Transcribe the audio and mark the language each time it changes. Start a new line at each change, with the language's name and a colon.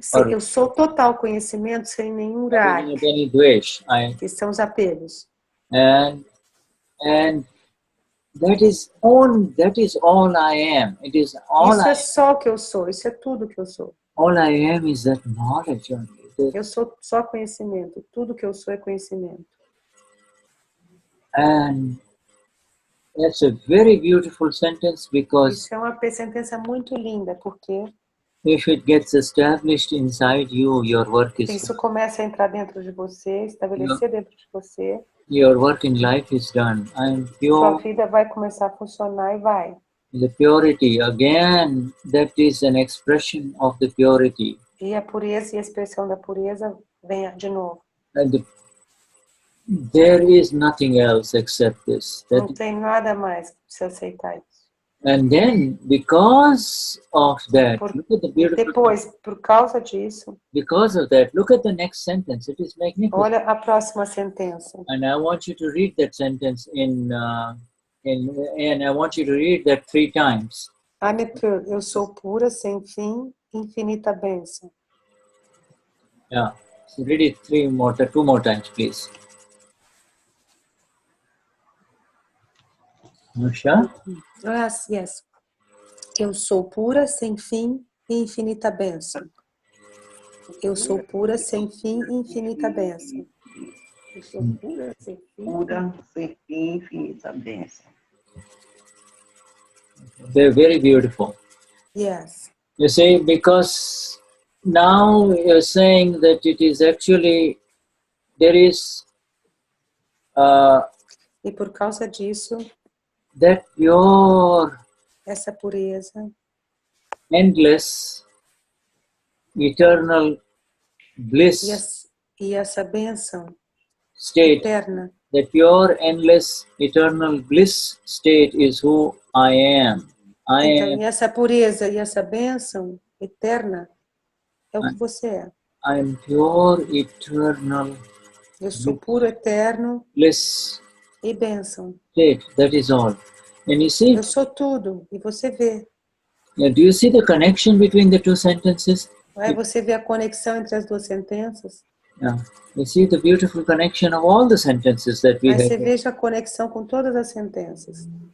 Portuguese: Eu sou total conhecimento sem nenhum rag.
English: Any dvesh.
Portuguese: Que são os apegos.
English: And That is all I am. It is all
Portuguese: Isso é só o que eu sou, isso é tudo que eu sou.
English: all I am is that knowledge only.
Portuguese: Eu sou só conhecimento, tudo que eu sou é conhecimento.
English: And that's a very beautiful sentence because
Portuguese: Isso é uma sentença muito linda, porque
English: if it gets established inside you, your work
Portuguese: se
English: is
Portuguese: isso começa a entrar dentro de você, estabelecer dentro de você,
English: your work in life is done. I am
Portuguese: sua
English: pure.
Portuguese: vida vai começar a funcionar e vai.
English: The purity, again, that is an expression of the purity.
Portuguese: E a pureza e a expressão da pureza vem de novo.
English: And there is nothing else except this.
Portuguese: Não tem nada mais para você aceitar isso.
English: And then, because of that, look at the beautiful.
Portuguese: Depois, por causa disso,
English: Because of that, look at the next sentence. It is magnificent.
Portuguese: olha a próxima sentença.
English: And I want you to read that sentence and I want you to read that 3 times. I'm pure,
Portuguese: eu sou pura, sem fim, infinita bênção.
English: Yeah. So read it 2 more times, please. Marcia? Yes.
Portuguese: Eu sou pura, sem fim e infinita bênção. Eu sou pura, sem fim e infinita bênção. Eu sou pura, sem fim, infinita bênção.
English: They're very beautiful. Yes. You see, because now you're saying that it is actually, there is
Portuguese: E por causa disso,
English: that pure,
Portuguese: essa pureza,
English: endless, eternal bliss
Portuguese: e essa bênção
English: state,
Portuguese: eterna,
English: the pure, endless, eternal bliss state is who I am.
Portuguese: Então, e essa pureza e essa bênção eterna é o que você é.
English: I am pure, eternal,
Portuguese: eu sou puro, eterno,
English: bliss
Portuguese: e bênção.
English: state. That is all. And you see,
Portuguese: eu sou tudo, e você vê.
English: Do you see the connection between the 2 sentences?
Portuguese: Aí você vê a conexão entre as 2 sentenças.
English: Yeah. You see the beautiful connection of all the sentences that we
Portuguese: Aí você
English: have.
Portuguese: veja a conexão com todas as sentenças.